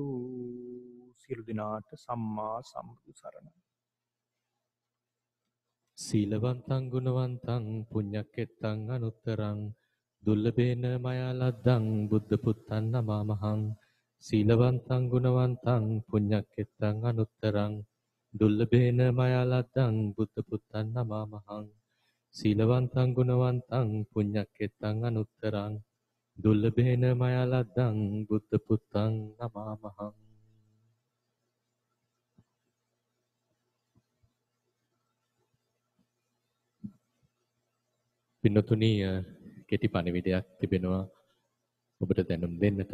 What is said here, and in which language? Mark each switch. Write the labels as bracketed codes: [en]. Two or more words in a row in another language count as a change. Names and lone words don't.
[si] සියලු දෙනාට සම්මා සම්බුදු සරණයි. [pi] සීලවන්තං ගුණවන්තං පුඤ්ඤක්කෙත්තං අනුත්තරං දුර්ලභේන මයා ලද්දං බුද්ධ පුත්තං නමාමහං. සීලවන්තං ගුණවන්තං පුඤ්ඤක්කෙත්තං අනුත්තරං දුර්ලභේන මයා ලද්දං බුද්ධ පුත්තං නමාමහං. සීලවන්තං ගුණවන්තං පුඤ්ඤක්කෙත්තං අනුත්තරං දුර්ලභේන මයා ලද්දං බුද්ධ පුත්තං නමාමහං. [si] පින්නතුනි, කෙටි පණිවිඩයක් තිබෙනවා ඔබට දැනුම් දෙන්නට.